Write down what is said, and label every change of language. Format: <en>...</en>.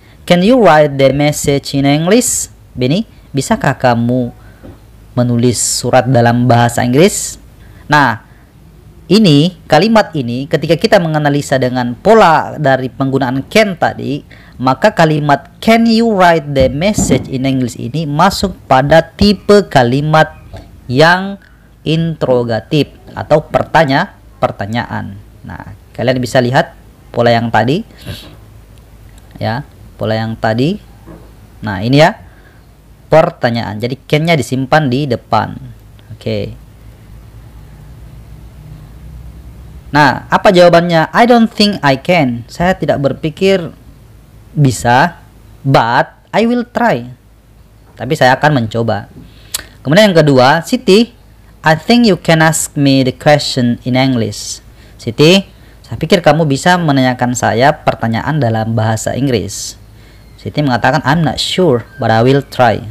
<en>Can you write the message in English?</en> <id>Benny, bisakah kamu menulis surat dalam bahasa Inggris? Nah, ini kalimat ini ketika kita menganalisa dengan pola dari penggunaan can tadi, maka kalimat</id> <en>can you write the message in English</en> <id>ini masuk pada tipe kalimat yang interrogatif atau pertanyaan. Nah, kalian bisa lihat pola yang tadi. Ya, pola yang tadi. Nah, ini ya. Pertanyaan. Jadi can-nya disimpan di depan. Oke. Nah, apa jawabannya?</id> <en>I don't think I can.</en> <id>Saya tidak berpikir bisa,</id> <en>but I will try.</en> <id>Tapi saya akan mencoba. Kemudian yang kedua,</id> <en>Siti, I think you can ask me the question in English.</en> <id>Siti, saya pikir kamu bisa menanyakan saya pertanyaan dalam bahasa Inggris.</id> <en>Siti</en> <id>mengatakan,</id> <en>I'm not sure, but I will try.</en>